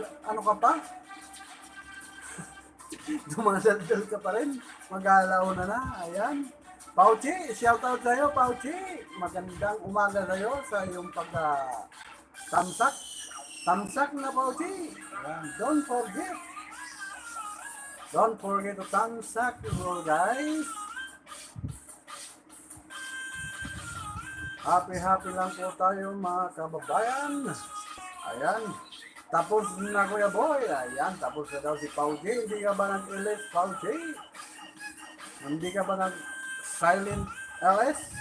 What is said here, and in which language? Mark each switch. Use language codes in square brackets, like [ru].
[tl] Ano ka pa? Dumadaldal ka pa rin. Mag-aalaw na. Ayan. Pauchi, shout out sa'yo, Pauchi. Magandang umaga sa'yo sa iyong pag-tamsak. Tamsak na, Pauchi. Ayan. [en] Don't forget to tamsak, guys. [tl] Happy lang po tayo, mga kababayan. Ayan. Tapos na, Kuya Boy. Ayan, tapos na daw si Pauchi. Hindi ka ba nag-LS, Pauchi? Hindi ka ba nag-silent LS?